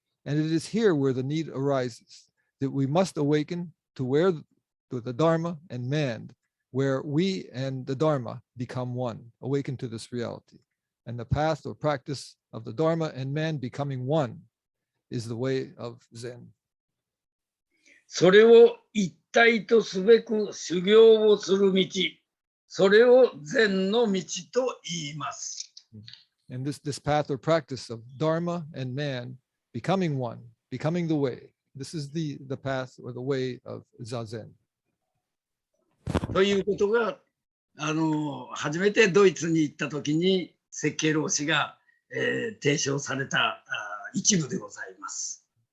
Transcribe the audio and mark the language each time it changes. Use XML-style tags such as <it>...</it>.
<en>And it is here where the need arises, that we must awaken to the Dharma and man, where we and the Dharma become one, awaken to this reality. And the path or practice of the Dharma and man becoming one is the way of Zen.</en> <ja>それを一体とすべく修行をする道、それを禅の道と言います。</ja> <en>And this path or practice of Dharma and man becoming one, becoming the way. This is the path or the way of Zazen.</en> <ja>ということが初めてドイツに行った時に設計老師が、提唱された一部でございます。</ja>